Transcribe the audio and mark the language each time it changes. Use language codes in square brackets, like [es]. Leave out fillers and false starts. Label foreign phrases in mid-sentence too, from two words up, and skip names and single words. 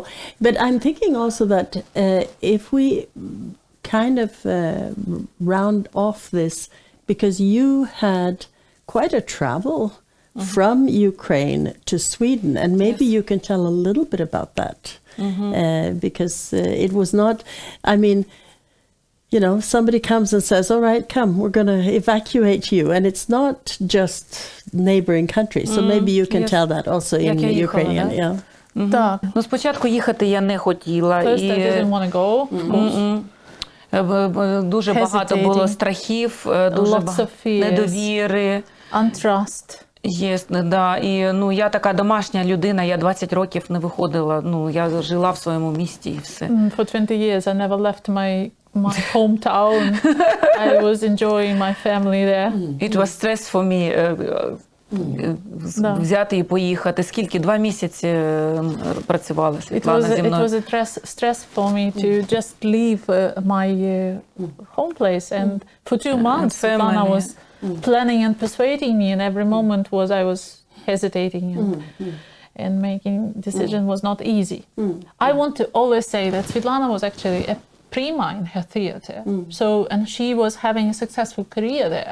[en] But I'm thinking also that if we kind of round off this, because you had quite a travel from Ukraine to Sweden, and maybe you can tell a little bit about that, because it was not, I mean, you know, somebody comes and says, all right, come, we're going to evacuate you. And it's not just neighboring countries. So maybe you can yes. tell that also in [uk] Як я їхала, [en] Ukrainian. [uk] да? [en] Yeah. [uk] Так. Ну, спочатку їхати я не хотіла. [en] First, I didn't want to go. [uk] Дуже багато було [en] Hesitating. [uk] страхів, дуже [en] Lots of fears. [uk] недовіри. [en] Untrust. [uk] Да. І ну, я така домашня людина, я 20 років не виходила. Ну, я жила в своєму місті і все. [en] For 20 years, I never left my hometown. I was enjoying my family there. It was stress for me. [uk] Да. Взяти і поїхати. Скільки? 2 місяці працювала Світлана зі мною. [en] It was a stress for me to just leave my home place, and for 2 months Svetlana was planning and persuading me, and every moment I was hesitating and making decision was not easy. I want to always say that Svetlana was actually a prima in her theater, and she was having a successful career there.